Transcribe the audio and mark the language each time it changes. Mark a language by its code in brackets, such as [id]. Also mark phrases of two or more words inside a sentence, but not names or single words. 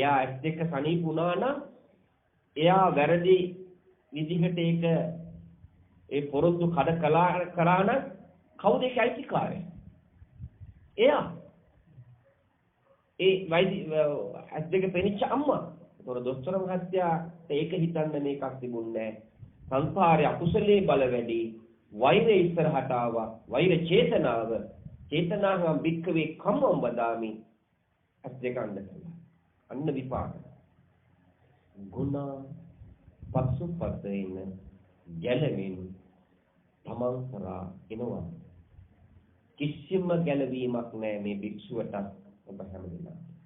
[si] එයා ඇස් දෙක සනීප වුණා නම් එයා වැරදි විදිහට ඒක ඒ පොරොන්දු කඩ කළා නම් කවුද ඒකයි අයිතිකාරය? එයා. ඒ ඇස් දෙක පෙනිච්ච අම්මා. ඒතොර දොස්තර මහත්තයාට ඒක හිතන්න මේකක් තිබුණේ නැහැ. සංසාරේ අකුසලයේ බල වැඩි, වෛරය ඉස්සරහට ආවා. [pi] වෛර චේතනාවම් වික්කවේ කම්මම් වදාමි. [si] අස් දෙක අන්න විපාක. ගුණ පසුපතේන ගැලවෙන් තමන් කරා එනවා. කිසිම ගැලවීමක් නැහැ මේ භික්ෂුවට ඔබ හැමදෙනා.